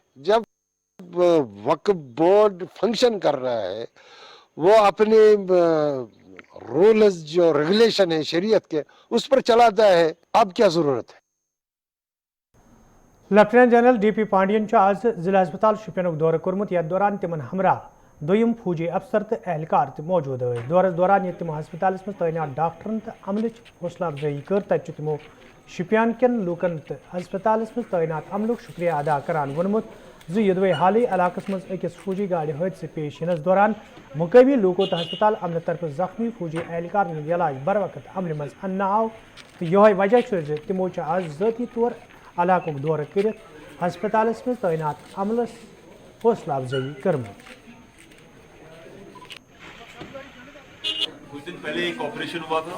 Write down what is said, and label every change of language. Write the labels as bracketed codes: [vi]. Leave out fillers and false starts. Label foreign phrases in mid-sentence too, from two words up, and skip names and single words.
[ur] جب وقف بورڈ فنکشن کر رہا ہے، وہ اپنے رولز جو ریگولیشن ہے شریعت کے اس پر چلاتا ہے، اب کیا ضرورت ہے. [en] lieutenant general [ks] DP पांडियन आज जिला अस्पताल शुपियन दौर कोर्मुत यथ दौरान तिमन हमरा दोयम फौजी अफसर तो एहलकार मौजूद दौरस दौरान तमो हस्पताल में तैनात डॉक्टरन तो अमल हौसला अफजाई कर तत तमो शुपियान कन लूकन तो हस्पताल में तैनात अमलुक शुक्रिया अदा करान वोनमुत यदवे हाल इलाक मज अकिस फौजी गाड़ी हादसे पेश यनस दौरान मुकामी लूको तो हस्पताल अमल तरफ जख्मी फौजी एहलकार इलाज बर वक्त अमल मज अन्न आव तो यह वजह तमो आज ज़ाती तौर इलाक दौर कर हस्पताल में तैनात अमलस हौसला अफजाई करम। [ur] کچھ دن پہلے ایک آپریشن ہوا تھا.